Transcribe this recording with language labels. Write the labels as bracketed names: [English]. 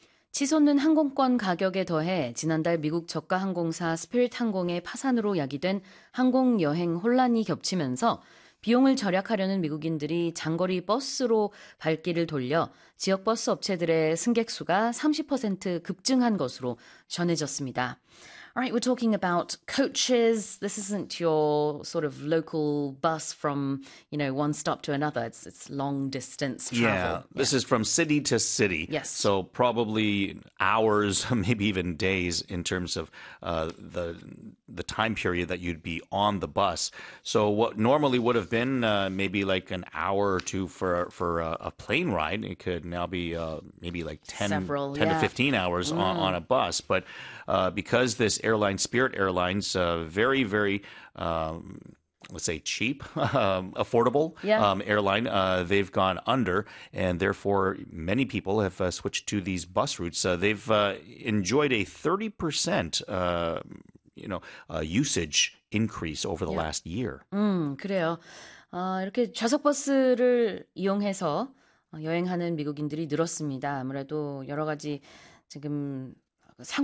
[Korean] 치솟는 항공권 가격에 더해 지난달 미국 저가 항공사 스피릿 항공의 파산으로 야기된 항공 여행 혼란이 겹치면서 비용을 절약하려는 미국인들이 장거리 버스로 발길을 돌려 지역 버스 업체들의 승객 수가 30% 급증한 것으로 전해졌습니다. [English] Alright, we're talking about coaches. This isn't your sort of local bus from, you know, one stop to another. It's long distance travel. Yeah, this is from city to city. Yes. So probably hours, maybe even days in terms of the time period that you'd be on the bus. So what normally would have been maybe like an hour or two for a plane ride, it could now be maybe like 10 to 15 hours on a bus. But because this airline, Spirit Airlines, very, very, let's say, cheap, affordable airline, they've gone under, and therefore many people have switched to these bus routes. They've enjoyed a 30% usage increase over the last year. [Korean] 그래요. 이렇게 좌석버스를 이용해서 여행하는 미국인들이 늘었습니다. 아무래도 여러 가지 지금 상황